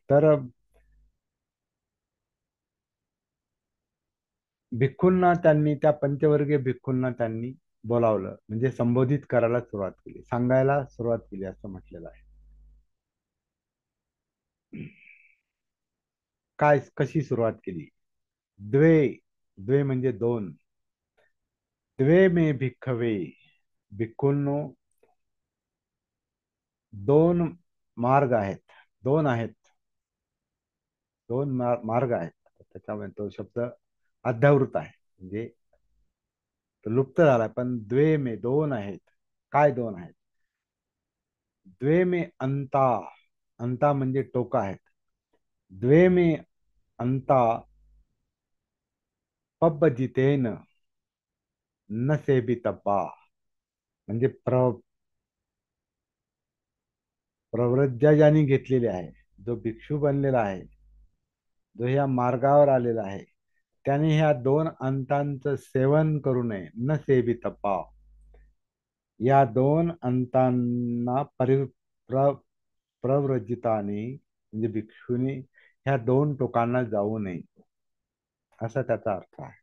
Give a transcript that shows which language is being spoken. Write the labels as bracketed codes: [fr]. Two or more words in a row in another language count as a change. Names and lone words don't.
[mr] तर भिक्खूंना त्यांनी, त्या पंचवर्गीय भिक्खूंना त्यांनी बोलावलं, म्हणजे संबोधित करायला सुरुवात केली, सांगायला सुरुवात केली, असं म्हटलेलं आहे. काय, कशी सुरुवात केली? द्वे, द्वे म्हणजे दोन. [pi] द्वे मे भिक्खवे, भिक्खूंनो, [mr] दोन मार्ग आहेत, दोन आहेत, मार्ग आहेत. त्याच्यामध्ये तो शब्द अध्यावृत आहे, म्हणजे तो लुप्त झालाय. [pi] पण द्वे मे, [mr] दोन आहेत. काय दोन आहेत? [pi] द्वे मे अंता, [mr] अंता म्हणजे टोका आहेत. [pi] द्वे मे अंता पब्बजितेन न सेबितब्बा, [mr] म्हणजे प्रव्रज्या ज्यांनी घेतलेली आहे, जो भिक्षू बनलेला आहे, जो ह्या मार्गावर आलेला आहे, त्याने ह्या दोन अंतांचं सेवन करू नये. [pi] न सेबितब्बा, [mr] या दोन अंतांना प्रव्रजिताने म्हणजे भिक्षूने ह्या दोन टोकांना जाऊ नये, असा त्याचा अर्थ आहे.